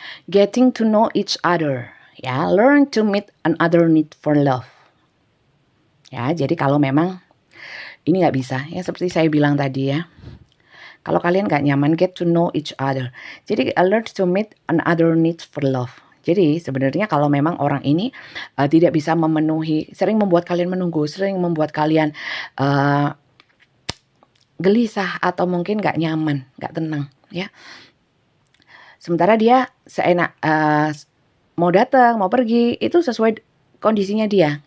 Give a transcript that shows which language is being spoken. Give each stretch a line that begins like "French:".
English: Getting to know each other, ya, learn to meet another need for love.
Indonesian: Ya, jadi kalau memang ini nggak bisa, ya seperti saya bilang tadi ya. Kalau kalian nggak nyaman,
English: get to know each other.
Indonesian: Jadi
English: learn to meet another need for love.
Indonesian: Jadi sebenarnya kalau memang orang ini tidak bisa memenuhi, sering membuat kalian menunggu, sering membuat kalian gelisah atau mungkin nggak nyaman, nggak tenang, ya. Sementara dia seenak mau datang, mau pergi, itu sesuai kondisinya dia.